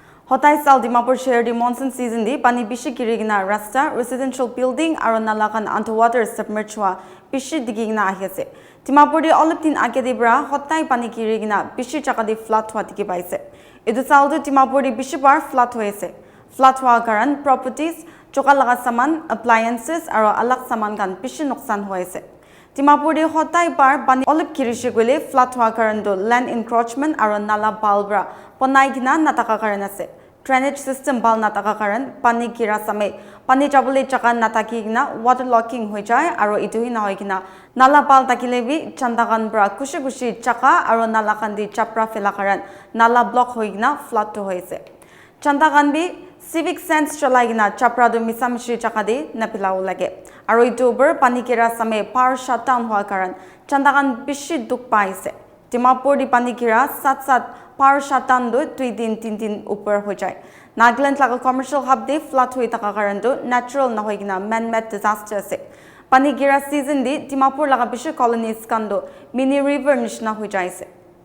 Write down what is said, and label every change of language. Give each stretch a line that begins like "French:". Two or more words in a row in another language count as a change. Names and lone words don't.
Naga Pidgin: Hotai sal Dimapur share the
English: monsoon season
Naga Pidgin: di pani bishi kirigina rasta
English: residential building
Naga Pidgin: aro nalakan
English: underwater submerged
Naga Pidgin: bishi digigina ahiase. Dimapur di oliptin akedibra hotai pani kirigina bishi chakadi flat hua digi paise. Idu saldo Dimapur di bishi bar flat hoise. Flat hua karan properties chokalaga saman appliances aro alak saman kan bishi nuksan hoise. Dimapur di hotai bar pani olip kirishigwele flat hua karan do
English: land encroachment
Naga Pidgin: aro nala balbra ponai gina nataka karan ase.
English: Drainage system
Naga Pidgin: bal nataka karan pani kira same pani jabule chaka nataki gina waterlocking hoi jai aro itu hi na hoi gina nala bal takilebi chandagan bra kushi chaka aro nala kandi chapra fela karan nala block hoi gina flat to hoise. Chandagan bi
English: civic sense
Naga Pidgin: chalai gina chapra do misamishi chaka de napila lage. Aro itu ber pani kira same
English: power shutdown
Naga Pidgin: hua karan chandagan bishi duk paise. Dimapur di pani kira sat
English: power shutdown
Naga Pidgin: do 2 din 3 din upar ho jai. Nagaland laga
English: commercial hub
Naga Pidgin: de flat hui taka karan do natural na hoi gina
English: man-made disaster
Naga Pidgin: se. Pani kira season di Dimapur laga bishi colonies kando
English: mini river
Naga Pidgin: nishna ho jai se.